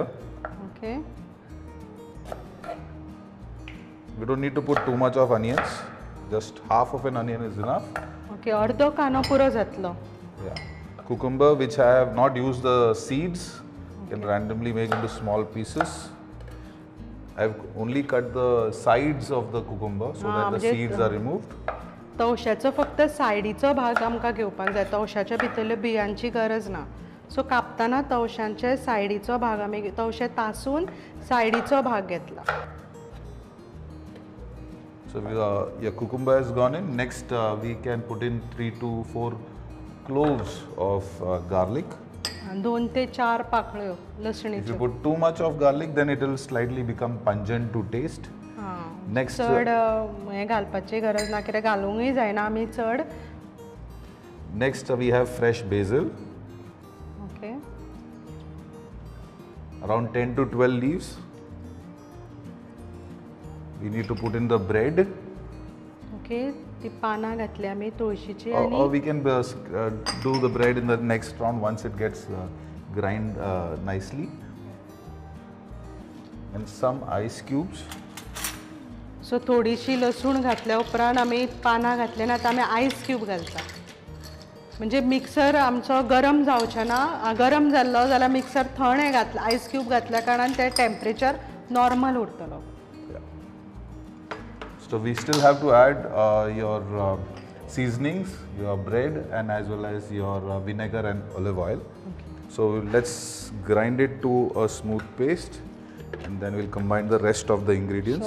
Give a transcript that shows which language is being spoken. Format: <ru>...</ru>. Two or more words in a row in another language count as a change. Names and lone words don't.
<en>ओके. We don't need to put too much of onions. Just half of an onion is enough.</en> <kok>ओके अर्दो कांदो पुरो जातलो.</kok> <en>Yeah. Cucumber, which I have not used the seeds, can randomly make into small pieces. I've only cut the sides of the cucumber so that the seeds are removed.</en> <kok>तवशाचो फक्त सायडीचो भाग आमकां घेवपाक जाय. तवशाच्या भितरल्या बियांची गरज ना. सो कापताना तवशांचे सायडीचो भाग आमी तवशे तासून सायडीचो भाग घेतला.</kok> <en>So your cucumber has gone in. Next, we can put in 3 to 4 cloves of garlic.</en> <kok>2 ते 4 पाकळ्यो</kok> <en>If you</en> <kok>लसणीच्यो.</kok> <en>put too much of garlic, then it will slightly become pungent to taste. Next,</en> <kok>चड हें घालपाची गरज ना कित्याक घालूंकय जायना आमी चड.</kok> <en>next we have fresh basil, ओके. around 10 to 12 leaves. We need to put in the bread.</en> <kok>ओके ती पानां घातली आमी तुळशीची</kok> <en>Or</en> <kok>आनी</kok> <en>we can do the bread in the next round once it gets grind nicely. And some ice cubes.</en> <kok>सो थोडीशी लसूण घातल्या उपरांत आमी पानां घातली आनी आतां आमी</kok> <en>ice cube</en> <kok>घालता. म्हणजे मिक्सर आमचो गरम जावचो ना. गरम जाल्लो जाल्यार मिक्सर थंड घातला</kok> <en>ice cube</en> <kok>घातल्या कारणान ते</kok> <en>temperature normal</en> <kok>उरतलो.</kok> <en>So we still have to add your seasonings, your bread, and as well as your vinegar and olive oil. Okay. So let's grind it to a smooth paste, and then we'll combine the rest of the सो ingredients.</en>